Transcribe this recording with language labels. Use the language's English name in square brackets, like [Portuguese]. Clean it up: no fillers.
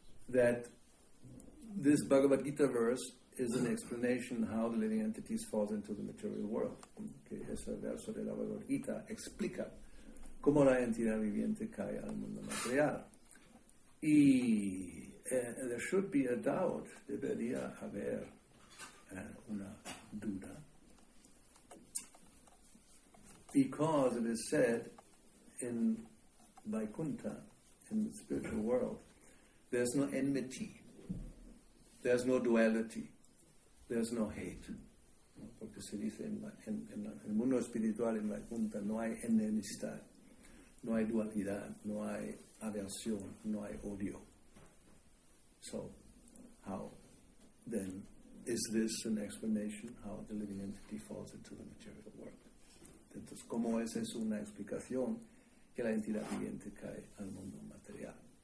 [English] That this Bhagavad Gita verse is an explanation how the living entities fall into the material world. [Spanish] Que ese verso de la Bhagavad Gita explica cómo la entidad viviente cae al mundo material. [English] Y there should be a doubt, [Spanish] debería haber una duda, [English] because it is said in Vaikuntha, in the spiritual world, there's no enmity, there's no duality, there's no hate. [Spanish] Porque se dice en el mundo espiritual, en Vaikuntha, no hay enemistad, no hay dualidad, no hay aversión, no hay odio. [English] So, how then is this an explanation how the living entity falls into the material world? [Spanish] Entonces, ¿cómo es eso una explicación que la entidad viviente cae al mundo material?